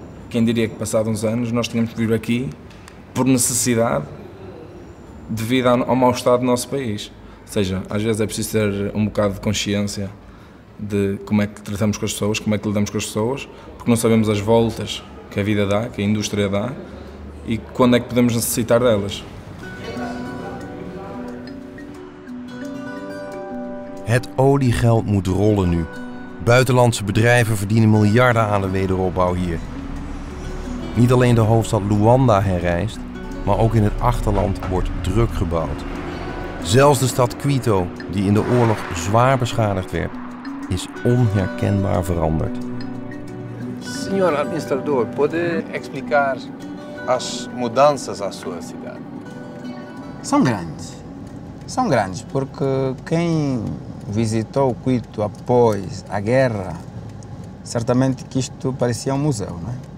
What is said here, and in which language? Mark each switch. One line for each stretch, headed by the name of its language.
Portuguese: Quem diria que passados uns anos nós tínhamos que vir aqui por necessidade devido ao mau estado do nosso país. Ou seja, às vezes é preciso ter um bocado de consciência de como é que tratamos com as pessoas, como é que lidamos com as pessoas, porque não sabemos as voltas que a vida dá, que a indústria dá, e quando é que podemos necessitar delas.
Dutch: Het oliegeld moet rollen nu. Buitenlandse bedrijven verdienen miljarden aan de wederopbouw hier. Niet alleen de hoofdstad Luanda herrijst, maar ook in het achterland wordt druk gebouwd. Zelfs de stad Quito, die in de oorlog zwaar beschadigd werd, is onherkenbaar veranderd.
Portuguese: Senhor administrador, pode explicar as mudanças à sua cidade? São grandes, porque quem visitou Quito após a guerra, certamente que isto parecia um museu, não é?